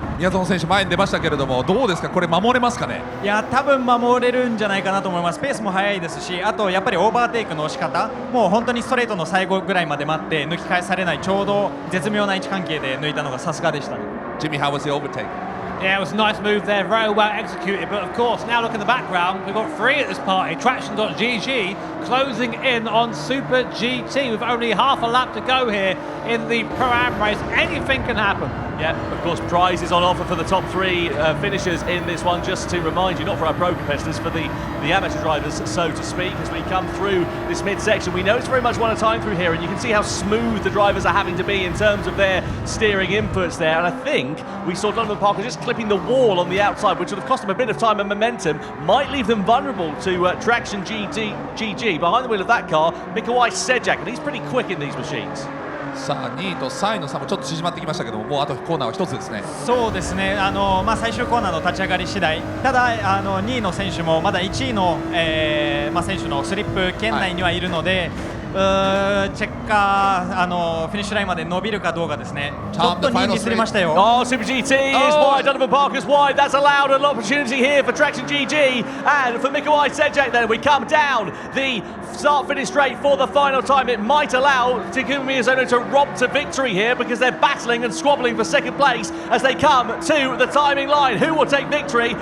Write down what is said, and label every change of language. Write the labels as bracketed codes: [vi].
[ja] 宮園選手前に出ましたけれども、どうですか、これ守れますかね。いや多分守れるんじゃないかなと思います。ペースも速いですし、あとやっぱりオーバーテイクの仕方もう本当にストレートの最後ぐらいまで待って抜き返されないちょうど絶妙な位置関係で抜いたのがさすがでしたね。 [en] Jimmy, how was the overtake? Yeah, it was a nice move there, very well executed. But of course, now look in the background, we've got 3 at this party. Traction.gg closing in on Super GT with only half a lap to go here in the Pro-Am race. Anything can happen. Yeah, of course, prizes on offer for the top 3 finishers in this one. Just to remind you, not for our pro competitors, for the amateur drivers, so to speak, as we come through this midsection. We know it's very much one at a time through here, and you can see how smooth the drivers are having to be in terms of their steering inputs there. And I think we saw Donovan Parker just clipping the wall on the outside, which would have cost them a bit of time and momentum, might leave them vulnerable to Traction GG. Behind the wheel of that car, Mikołaj Sejak, and he's pretty quick in these machines. [ja] さあ2位と3位の差もちょっと縮まってきましたけども、もうあとコーナーは1つですね。そうですね、最終コーナーの立ち上がり次第、ただ2位の選手もまだ1位の、選手のスリップ圏内にはいるので、チェッカーフィニッシュラインまで伸びるかどうかですね。ちょっと2位にすりましたよ。 [en] Oh, Super GT is wide, Donovan Parker's wide. That's allowed an opportunity here for Traction GG and for Mikołaj Sejak. Then we come down the start-finish straight for the final time. It might allow Takuma Miyazono to rob to victory here because they're battling and squabbling for second place as they come to the timing line. Who will take victory?